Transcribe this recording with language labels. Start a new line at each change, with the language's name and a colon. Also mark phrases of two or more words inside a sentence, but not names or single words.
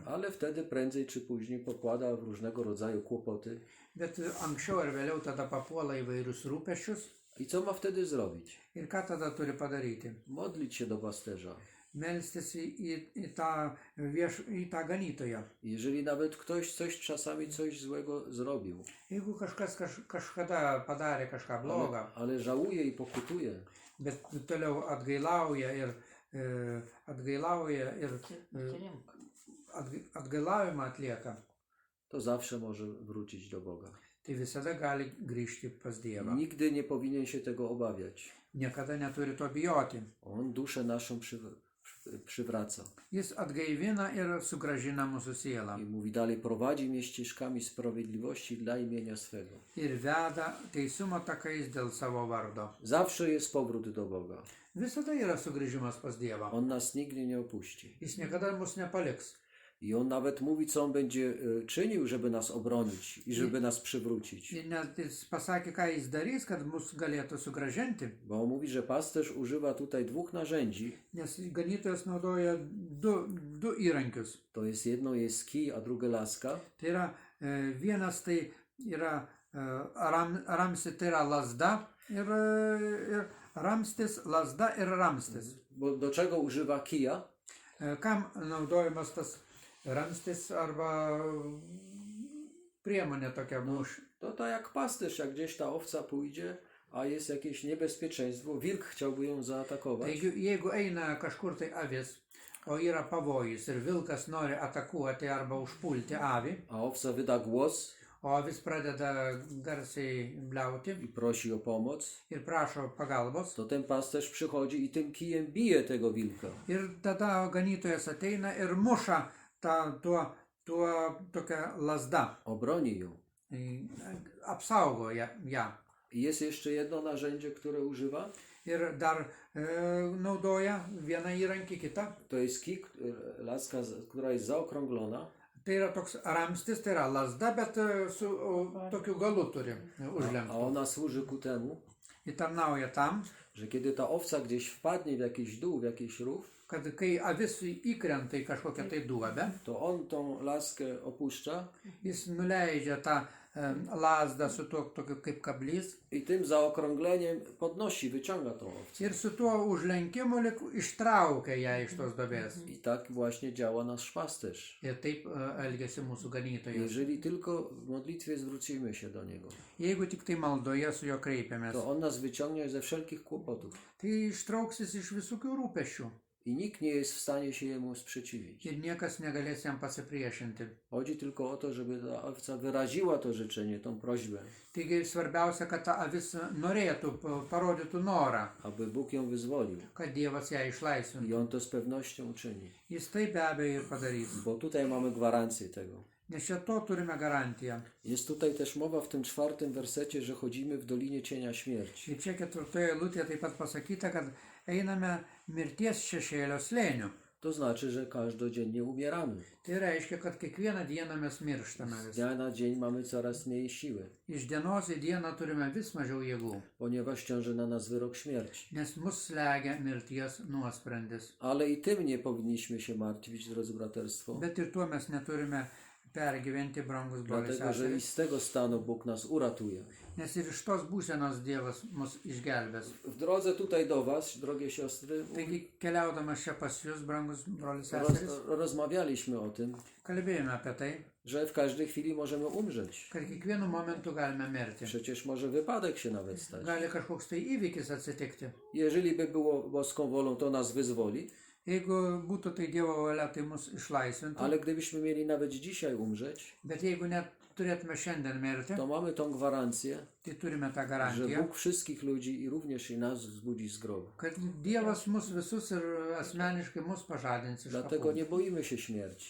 Polish: Ale wtedy prędzej czy później popada w różnego rodzaju kłopoty.
Lithuanian: Bet anksčiau ar vėliau tada papuola įvairius rūpesčius.
Polish: I co ma wtedy zrobić?
Lithuanian: Ir ką tada turi padaryti?
Polish: Modlić się do pasterza.
Lithuanian: Melstis į tą ganytoją.
Polish: Jeżeli nawet ktoś czasami coś złego zrobił,
Lithuanian: Jeigu kažkas kažkada padarė kažką blogą,
Polish: ale żałuje i pokutuje,
Lithuanian: bet toliau atgailauja ir atgailavimą atlieka,
Polish: to zawsze może wrócić do Boga.
Lithuanian: tai visada gali grįžti pas Dievą.
Polish: Nigdy nie powinien się tego obawiać.
Lithuanian: Niekada neturi to bijoti.
Polish: On duszę naszą przywraca.
Lithuanian: Jis atgaivina ir sugražina mūsų sielą.
Polish: I mówi dalej, prowadzi mnie ścieżkami sprawiedliwości dla imienia swego.
Lithuanian: Ir veda teisumo takais dėl savo vardo.
Polish: Zawsze jest powrót do Boga.
Lithuanian: Visada yra sugrįžimas pas Dievą.
Polish: On nas nigdy nie opuści.
Lithuanian: Jis niekada mus nepaliks.
Polish: I on nawet mówi, co on będzie czynił, żeby nas obronić i żeby nas przywrócić.
Lithuanian: Ir net jis pasakė, ką jis darys, kad mus galėtų sugražinti.
Polish: Bo on mówi, że pasterz używa tutaj dwóch narzędzi.
Lithuanian: Nes ganytojas naudoja du įrankius.
Polish: To jest jedno jest kij, a drugie laska.
Lithuanian: Tai yra vienas tai yra ramstis, tai yra lasda ir ramstis, lasda ir ramstis.
Polish: Bo do czego używa kija?
Lithuanian: Kam naudojamas tas ramstis arba priemonė tokia mūš?
Polish: To tak jak pasterz, jak gdzieś ta owca pójdzie, a jest jakieś niebezpieczeństwo, wilk chciałby ją zaatakować.
Lithuanian: Taigi, jeigu eina kažkur tai avis, o yra pavojus ir vilkas nori atakuoti arba užpulti avį,
Polish: A owca wyda głos
Lithuanian: o avis pradeda garsiai bliauti
Polish: i prosi o pomoc,
Lithuanian: ir prašo pagalbos,
Polish: to ten pasterz przychodzi i tym kijem bije tego wilka.
Lithuanian: ir tada ganytojas ateina ir muša tuo tokia lasda,
Polish: Obroni ją.
Lithuanian: apsaugo ją.
Polish: I jest jeszcze jedno narzędzie, które używa.
Lithuanian: Ir dar naudoja vieną įrankį kitą.
Polish: To jest kij, laska, która jest zaokrąglona.
Lithuanian: Tai yra toks ramstis, tai yra lasda, bet su tokiu galu turi
Polish: A
Lithuanian: užlenkta.
Polish: ona służy ku temu,
Lithuanian: Ji tarnauja tam,
Polish: że kiedy ta owca gdzieś wpadnie w jakiś dół, w jakiś rów,
Lithuanian: kad kai avis įkrenta į kažkokią tai duobę,
Polish: to on tą laskę opuszcza
Lithuanian: jis nuleidžia tą lasdą su tuo tokiu kaip kablys
Polish: i tym zaokrągleniem podnosi, wyciąga tą owcę.
Lithuanian: ir su tuo užlenkimu lik ištraukia ją iš tos duobės.
Polish: I tak właśnie działa nasz pasterz.
Lithuanian: Ir taip elgiasi mūsų ganytojas.
Polish: Jeżeli tylko w modlitwie zwrócimy się do Niego,
Lithuanian: Jeigu tik tai maldoje su juo kreipiamės,
Polish: to On nas wyciągnie ze wszelkich kłopotów.
Lithuanian: tai ištrauksis iš visokių rūpesčių
Polish: I nikt nie jest w stanie się Jemu sprzeciwić.
Lithuanian: ir niekas negalės jam pasipriešinti.
Polish: Chodzi tylko o to, żeby ta owca wyraziła to życzenie, tą prośbę,
Lithuanian: Taigi svarbiausia, kad ta avis norėtų, parodytų norą,
Polish: aby Bóg ją wyzwolił.
Lithuanian: kad Dievas ją
Polish: I
Lithuanian: išlaisvintų.
Polish: On to z pewnością uczyni.
Lithuanian: Jis tai be abejo ir padarys.
Polish: Bo tutaj mamy gwarancję tego.
Lithuanian: Nes čia to turime garantiją.
Polish: Jest tutaj też mowa w tym 4 wersecie, że chodzimy w dolinie cienia śmierci.
Lithuanian: Ir čia 4 eilutėje taip pat pasakyta, kad einame mirties šešėlio slėniu.
Polish: To znaczy, że każdodziennie umieramy.
Lithuanian: Tai reiškia, kad kiekvieną dieną mes mirštame
Polish: Z
Lithuanian: vis.
Polish: dnia na dzień mamy coraz mniej siły,
Lithuanian: Iš dienos į dieną turime vis mažiau jėgų,
Polish: ponieważ ciąży na nas wyrok śmierci.
Lithuanian: nes mus slegia mirties nuosprendis.
Polish: Ale i tym nie powinniśmy się martwić, drodzy braterstwo,
Lithuanian: Bet ir tuo mes neturime pergyventi, brangus broliai
Polish: dlatego że i
Lithuanian: seserys,
Polish: z tego stanu Bóg nas uratuje.
Lithuanian: nes ir iš tos būsenos Dievas mus išgelbės.
Polish: W drodze tutaj do Was, drogie siostry,
Lithuanian: Taigi keliaudamas čia pas jūs, brangus broliai seserys,
Polish: rozmawialiśmy o tym,
Lithuanian: kalbėjome apie tai,
Polish: że w każdej chwili możemy umrzeć.
Lithuanian: kad kiekvienu momentu galime mirti.
Polish: Przecież może wypadek się nawet stać.
Lithuanian: Gali kažkoks tai įvykis atsitikti.
Polish: Jeżeli by było boską wolą, to nas wyzwoli,
Lithuanian: Jeigu būtų tai Dievo valia, tai mus išlaisvintų.
Polish: ale gdybyśmy mieli nawet dzisiaj umrzeć,
Lithuanian: Bet jeigu net turėtume šiandien mirti,
Polish: to mamy tą gwarancję,
Lithuanian: tai turime tą
Polish: że
Lithuanian: garantiją,
Polish: Bóg wszystkich ludzi i również i nas wzbudzi z grobu.
Lithuanian: kad Dievas mus visus ir asmeniškai mus pažadins iš
Polish: Dlatego
Lithuanian: kapų.
Polish: nie boimy się śmierci.